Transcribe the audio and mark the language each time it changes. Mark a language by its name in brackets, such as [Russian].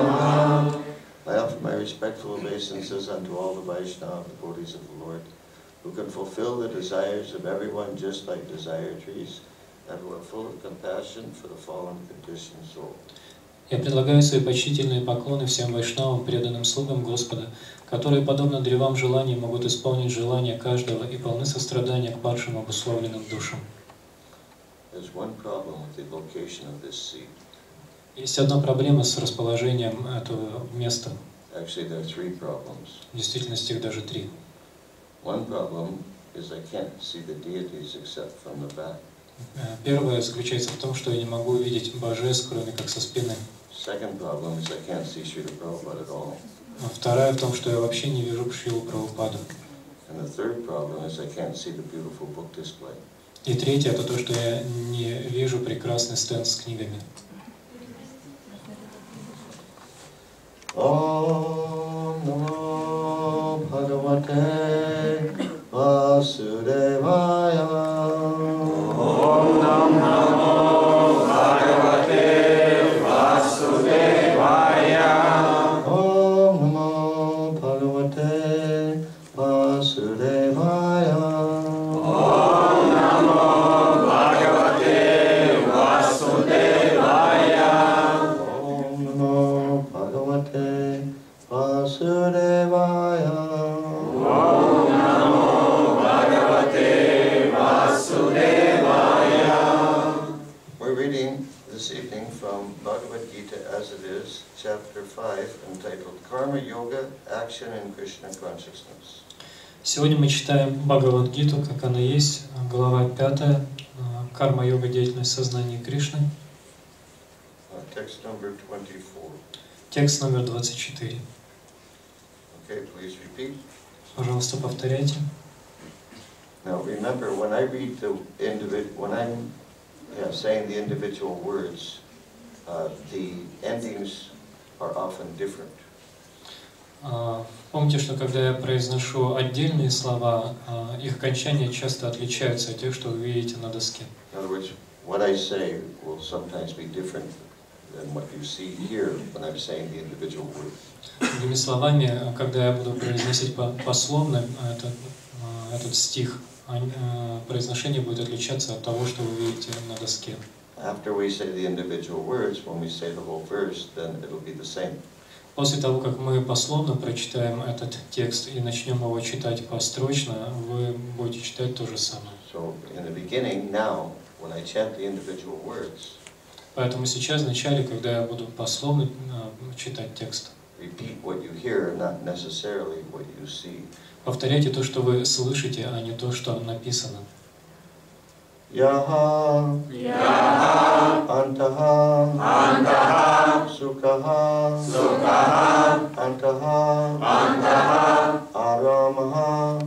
[English] I offer my respectful obeisances unto all the Vaishnava devotees of the Lord, who can fulfill the desires of everyone just like desire trees, and who are full of compassion for the fallen conditioned soul. [Russian] Я предлагаю свои почтительные поклоны всем вайшнавам, преданным слугам Господа, которые, подобно древам желаний, могут исполнить желания каждого и полны сострадания к падшим обусловленным душам. [English] There's one problem with the location of this seat. [Russian] Есть одна проблема с расположением этого места. [English] Actually, there are three problems. [Russian] В действительности их даже три. [English] One problem is I can't see the deities except from the back. [Russian] Первое заключается в том, что я не могу увидеть божеств, кроме как со спины. [English] Second problem is I can't see Srila Prabhupada at all. [Russian] Вторая в том, что я вообще не вижу Шрилу Прабхупаду. [English] And the third problem is I can't see the beautiful book display. [Russian] И третье — это то, что я не вижу прекрасный стенд с книгами. [Sanskrit] Om Namo Bhagavate Vasudevaya. Om Namo Bhagavate Vasudevaya. Om Namo Bhagavate Vasudevaya. Om Namo Bhagavate Vasudevaya. Om Namo Bhagavate Vasudevaya. Om Namo Bhagavate Vasudevaya. [English] We're reading this evening from Bhagavad Gita as it is, chapter 5, entitled Karma Yoga, Action in Krishna Consciousness. [Russian] Сегодня мы читаем Бхагавад-гиту, как она есть, глава 5, карма-йога, деятельность сознания Кришны. [English] Text number 24. [Russian] Текст номер 24. [English] Okay, please repeat. [Russian] Пожалуйста, повторяйте. [English] Now remember, when I read when I'm saying the individual words, the endings are often different. [Russian] Помните, что когда я произношу отдельные слова, их окончания часто отличаются от тех, что вы видите на доске. [English] In other words, what I say will sometimes be different than what you see here when I'm saying the individual words. [Russian] Другими словами, когда я буду произносить пословно этот стих, произношение будет отличаться от того, что вы видите на доске. [English] After we say the individual words, when we say the whole verse, then it'll be the same. [Russian] После того, как мы пословно прочитаем этот текст и начнем его читать построчно, вы будете читать то же самое. [English] So in the beginning, now, when I chant the individual words, [Russian] Поэтому сейчас, в начале, когда я буду пословно читать текст, [English] repeat what you hear, not necessarily what you see. [Russian] повторяйте то, что вы слышите, а не то, что написано. [Sanskrit] Yaha, Yaha, Antaha, Antaha, Sukhaha, Sukhaha, Antaha, Antaha, Aramaha,